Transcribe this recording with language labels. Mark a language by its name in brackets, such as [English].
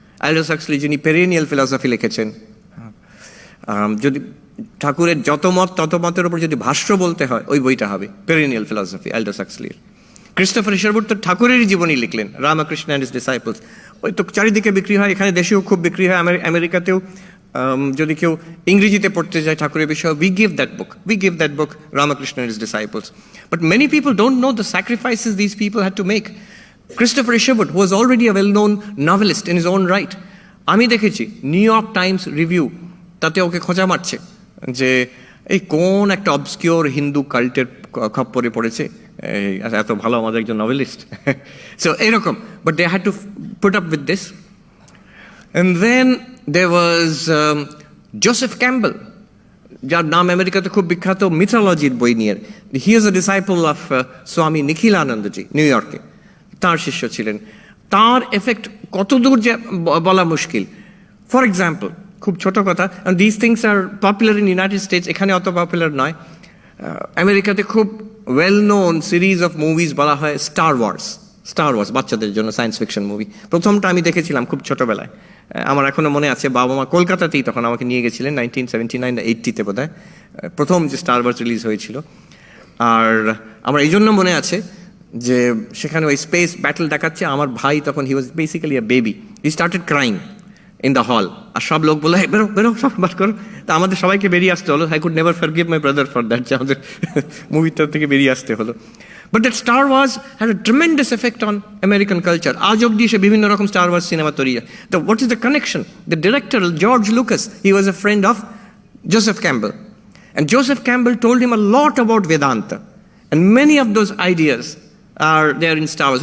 [Bangla] Aldous Huxley যিনি perennial philosophy লিখেছেন, যদি ঠাকুরের যত মত তত মতের উপর যদি ভাষ্য বলতে হয় ওই বইটা হবে perennial philosophy Aldous Huxley. Christopher ইশারউড তো ঠাকুরেরই জীবনী লিখলেন, রামকৃষ্ণ অ্যান্ড হিজ ডিসাইপলস। ওই তো চারিদিকে বিক্রি হয়, এখানে দেশেও খুব বিক্রি হয়, আমেরিকাতেও যদি কেউ ইংরেজিতে পড়তে যায় ঠাকুরের বিষয়ে, [English] we give that book Ramakrishna and his disciples. But many people don't know the sacrifices these people had to make. [Bangla] Christopher Isherwood, [English] who was already a well-known novelist in his own right, [Bangla] আমি দেখেছি new York Times review, তাতে ওকে খোঁচা মারছে যে এই কোন একটা obscure Hindu কাল্টের খপ্পরে পড়েছে, এত ভালো আমাদের একজন নভেলিস্ট। [English] So এরকম, but they had to put up with this. And then there was Joseph Campbell, [Bangla] যার নাম আমেরিকাতে খুব বিখ্যাত মিথোলজির বই নিয়ে। [English] he is a disciple of [Bangla] স্বামী নিখিলানন্দজি, নিউ ইয়র্কে তাঁর শিষ্য ছিলেন। তাঁর এফেক্ট কত দূর যে বলা মুশকিল। ফর এক্সাম্পল, খুব ছোট কথা, [English] and these things are popular in United States, [Bangla] এখানে অত পপুলার নয়। আমেরিকাতে খুব well known series of movies বলা হয় স্টার ওয়ার্স, বাচ্চাদের জন্য সায়েন্স ফিকশন মুভি। প্রথমটা আমি দেখেছিলাম খুব ছোটবেলায়, আমার এখনো মনে আছে, বাবা মা কলকাতাতেই তখন আমাকে নিয়ে গেছিলেন 1979-80-তে বোধহয় প্রথম যে স্টার ওয়ার্স রিলিজ হয়েছিল। আর আমার এই জন্য মনে আছে যে সেখানে ওই স্পেস ব্যাটল দেখাচ্ছে, আমার ভাই তখন [English] he was basically a baby, he started crying in the hall, [Bangla] আর সব লোক বলে বেরো বেরো সব বার করো, তা আমাদের সবাইকে বেরিয়ে আসতে হলো। [English] I could never forgive my brother for that, [Bangla] যে আমাদের মুভিটার থেকে বেরিয়ে আসতে হলো। [English] But that Star Wars had a tremendous effect on American culture. [Bangla] আজ অব্দি সে বিভিন্ন রকম স্টার ওয়ার্স সিনেমা তৈরি হয়। [English] তো what is the connection? [Bangla] The director George Lucas, [English] He was a friend of Joseph Campbell, and Joseph Campbell told him a lot about Vedanta, and many of those ideas are there in Star Wars.